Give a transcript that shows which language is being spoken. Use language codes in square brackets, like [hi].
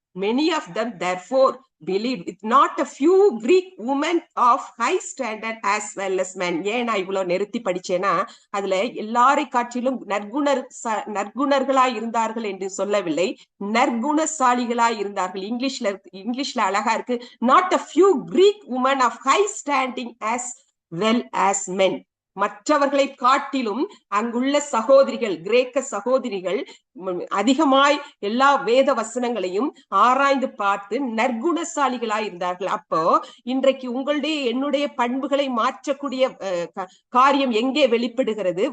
[en] Many of them therefore believed, with not a few Greek women of high standard as well as men. [ta] ஏன் நான் இவ்வளவு நிறுத்தி படிச்சேன்னா, அதுல எல்லாரை காட்டிலும் நற்குணர்களாய் இருந்தார்கள் என்று சொல்லவில்லை, நற்குணசாலிகளாய் இருந்தார்கள். இங்கிலீஷ்ல அழகா இருக்கு, [en] not a few Greek women of high standing as well as men. [ta] மற்றவர்களை காட்டிலும் அங்குள்ள சகோதரிகள், கிரேக்க சகோதரிகள் அதிகமாய் எல்லா வேத வசனங்களையும் ஆராய்ந்து பார்த்து நற்குணசாலிகளாய் இருந்தார்கள். அப்போ இன்றைக்கு உங்களுடைய என்னுடைய பண்புகளை மாற்றக்கூடிய காரியம் எங்கே வெளிப்படுகிறது?